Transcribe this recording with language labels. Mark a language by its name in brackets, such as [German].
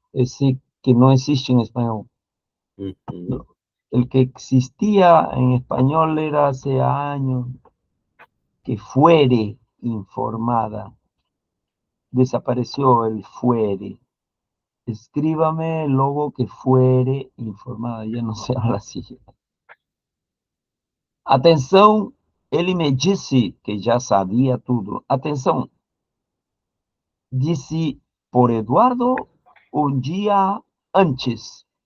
[Portuguese] Esse que não existe em espanhol. Ujú. [Spanish] ¿No? El que existía en español era hace años, que fuere informada. Desapareció el fuere. Escríbame luego que fuere informada. Ya no se habla así. [Portuguese] Atenção, ele me disse que já sabia tudo. Atenção, disse por Eduardo um dia antes.